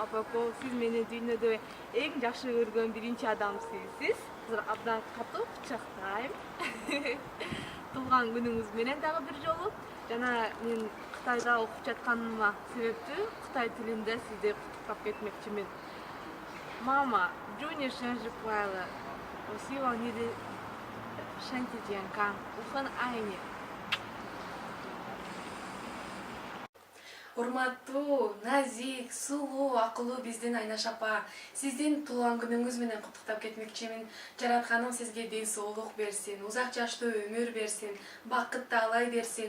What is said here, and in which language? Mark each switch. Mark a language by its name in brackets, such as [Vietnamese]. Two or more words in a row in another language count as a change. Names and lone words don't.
[Kyrgyz] Апако, сиз мени дүйнөдө эң жакшы көргөн биринчи адамсыз. Абдан катуу кучактайм. Туулган күнүңүз менен дагы бир жолу. Жана мен Кытайда окуп жатканыма себептүү Кытай тилинде сизди куттуктап кетмекчимин. Мама, [Chinese] 祝你生日快乐！我希望你的身体健康，我很爱你。 [Kyrgyz] Урматтуу, назик, сулуу, акылуу биздин Айнаш апа, сиздин туулган күнүңүз менен куттуктап кетмекчимин. Жаратканым сизге ден соолук берсин, узак жаштуу өмүр берсин, бакыт таалай берсин.